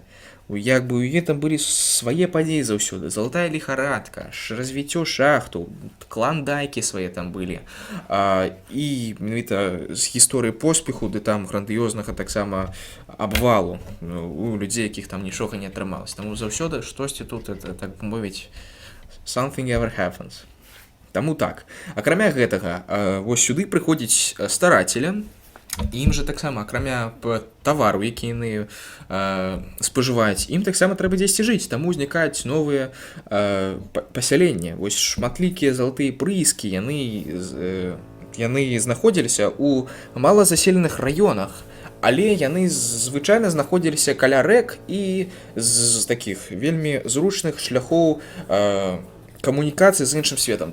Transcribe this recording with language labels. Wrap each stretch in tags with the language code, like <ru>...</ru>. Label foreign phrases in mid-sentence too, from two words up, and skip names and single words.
<be>Як бы у гэтым былі свае падзеі заўсёды, залатая ліхарадка, развіццё шахтаў, кландайкі свае там былі. І менавіта з гісторыі поспеху, ды там грандыёзнага таксама абвалу у людзей, якіх там нічога не атрымалася. Таму заўсёды штосьці тут, это, так мовіць,</be> <en>something ever happens.</en> <be>Таму так. Акрамя гэтага, вось сюды прыходзіць старацеля, ім жа таксама, акрамя тавару, які яны спажываюць, ім таксама трэба дзесьці жыць, таму ўзнікаюць новыя пасяленні. Вось шматлікія залатыя прыскі, яны знаходзіліся ў малазаселеных раёнах, але яны звычайна знаходзіліся каля рэк і з такіх вельмі зручных шляхоў камунікацыі з іншым светам.</be>